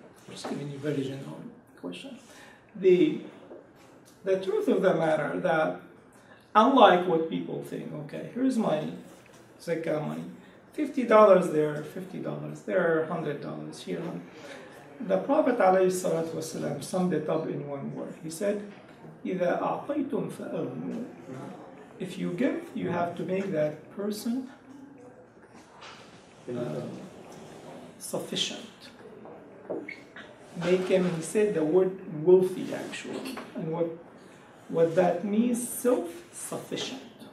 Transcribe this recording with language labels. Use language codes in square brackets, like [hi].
[en] Just giving you a very general question. The truth of the matter that unlike what people think, okay, here's my zakah money, $50 there, $50 there, $100 here. The Prophet ﷺ summed it up in one word. He said, [ar] إِذَا أَعْطَيْتُمْ فَأَغْنُوا. [en] If you give, you have to make that person sufficient. Make him, he said the word wealthy actually. And what that means, self-sufficient.